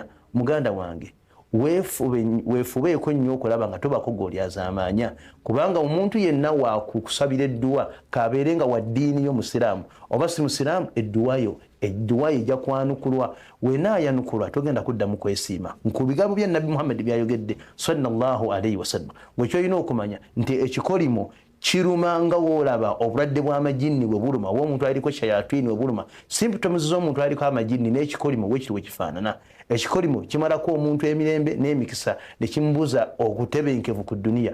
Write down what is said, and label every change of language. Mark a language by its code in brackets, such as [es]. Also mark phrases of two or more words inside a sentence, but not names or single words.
[lg] Muganda wange weefubeeko nnyo okulaba nga tobako gw'olyazaamaanya kubanga omuntu yenna waakusabira edduwa kabeere nga wa ddiini y'omusiraamu oba si musiraamu edduwayo ejja kwanukulwa. Wenaayanukulwa togenda kuddamu kwesiima. Ku bigambo bya Nabbi Muhammad byayogedde [ar] صلى الله عليه وسلم [lg] wekyolina okumanya nti ekikolimo kiruma nga woolaba obulwadde bw'amajinni bwe buluma oba omuntu aliko shayatini we buluma symptoms z'omuntu aliko amajinni n'ekikolimo wekiri we kifaanana. Ekikolimo kimalako omuntu emirembe n'emikisa ne kimubuza okutebenkevu ku dduniya.